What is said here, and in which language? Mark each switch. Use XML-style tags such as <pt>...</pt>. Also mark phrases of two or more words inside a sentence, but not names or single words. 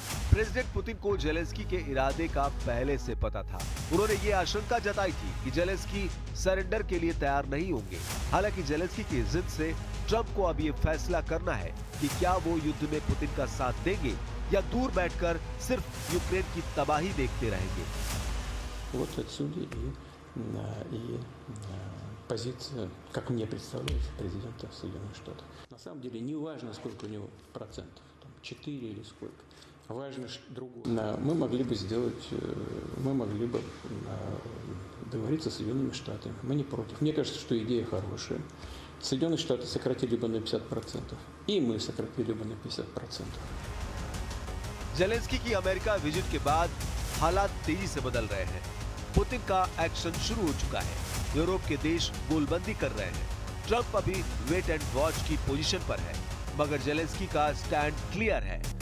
<hi>प्रेसिडेंट पुतिन को जेलेंस्की के इरादे का पहले से पता था। उन्होंने ये आशंका जताई थी कि जेलेंस्की सरेंडर के लिए तैयार नहीं होंगे। हालांकि जेलेंस्की की जिद से ट्रंप को अब ये फैसला करना है कि क्या वो युद्ध में पुतिन का साथ देंगे या दूर बैठकर सिर्फ यूक्रेन की तबाही देखते रहेंगे।</hi> <ru>Вот отсюда и позиция, как мне представляется, президента Соединенных Штатов. На самом деле не важно, сколько у него процентов, там, 4 или сколько. Важно другое. Мы могли бы договориться с Соединенными Штатами. Мы не против. Мне кажется, что идея хорошая. Соединенные Штаты сократили бы на 50%, и мы сократили бы на 50%.</ru> <hi>जेलेंस्की की अमेरिका विजिट के बाद हालात तेजी से बदल रहे हैं। पुतिन का एक्शन शुरू हो चुका है। यूरोप के देश गोलबंदी कर रहे हैं। ट्रंप अभी</hi> <en>wait and watch</en> <hi>की पोजीशन पर है, मगर जेलेंस्की का</hi> <en>stand clear</en> <hi>है।</hi>